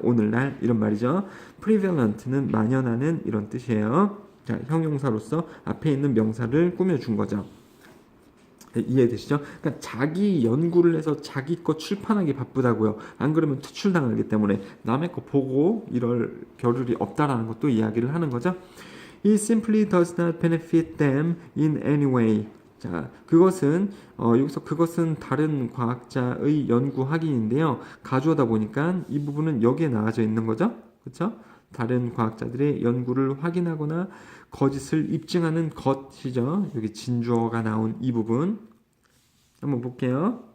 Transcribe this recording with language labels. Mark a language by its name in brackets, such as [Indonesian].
[Korean] 오늘날 이런 말이죠. prevalent는 만연하는 이런 뜻이에요. 자, 형용사로서 앞에 있는 명사를 꾸며준 거죠. 네, 이해되시죠? 그러니까 자기 연구를 해서 자기 거 출판하기 바쁘다고요. 안 그러면 퇴출당하기 때문에 남의 거 보고 이럴 겨를이 없다라는 것도 이야기를 하는 거죠. [English] It simply does not benefit them in any way. [Korean] 자, 그것은 여기서 그것은 다른 과학자의 연구 확인인데요. 가져오다 보니까 이 부분은 여기에 나와져 있는 거죠. 그렇죠? 다른 과학자들의 연구를 확인하거나 거짓을 입증하는 것이죠. 여기 진주어가 나온 이 부분 한번 볼게요.